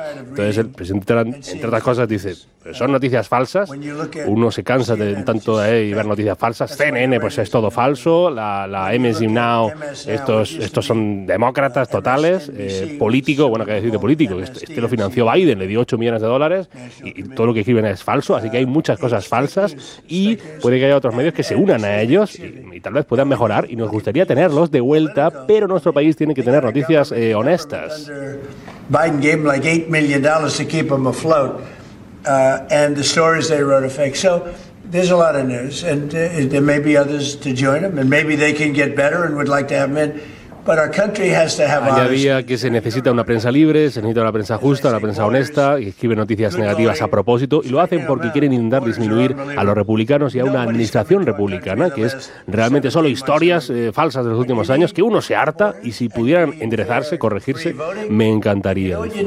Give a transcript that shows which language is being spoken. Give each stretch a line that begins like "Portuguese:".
Spanish: Entonces el presidente Trump, entre otras cosas, dice, son noticias falsas, uno se cansa de tanto de ver noticias falsas, CNN pues es todo falso, la MSNBC Now, estos son demócratas totales, Político, bueno, ¿qué decir de Político? Este lo financió Biden, le dio $8 millones y todo lo que escriben es falso, así que hay muchas cosas falsas y puede que haya otros medios que se unan a ellos y tal vez puedan mejorar y nos gustaría tenerlos de vuelta, pero nuestro país tiene que tener noticias honestas.
English: Biden gave him like $8 million to keep him afloat, and the stories they wrote are fake. So there's a lot of news, and there may be others to join him, and maybe they can get better and would like to have him in. But our country has to have.
Spanish: Añadía que se necesita una prensa libre, se necesita una prensa justa, una prensa honesta, y escribe noticias negativas a propósito, y lo hacen porque quieren intentar disminuir a los republicanos y a una administración republicana, que es realmente solo historias falsas de los últimos años, que uno se harta, y si pudieran enderezarse, corregirse, me encantaría.